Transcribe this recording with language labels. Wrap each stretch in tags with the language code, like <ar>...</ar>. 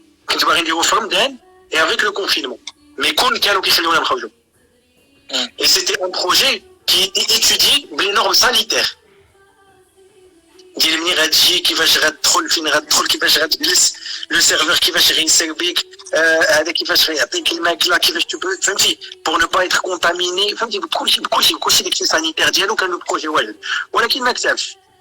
<ar>كنت باغي نديرو في رمضان</ar> <fr>اي افيك لو كونفينمون، مي</fr> <ar>كانوا كيخليونا نخرجوا.</ar> <fr>Et c'était un projet qui étudie les normes sanitaires.</fr> <ar>ديال منين غتجي، كيفاش غتدخل، فين غتدخل، كيفاش غتجلس، لو سيرفور كيفاش غيسير بيك، هذا كيفاش غيعطيك الماكله، كيفاش فهمتي،</ar> <fr>بور نو با ايتر كونتاميني،</fr> <ar>فهمتي، كلشي داكشي سانيتير ديالو كان لو بروجي واعر، ولكن ما كتبش.</ar>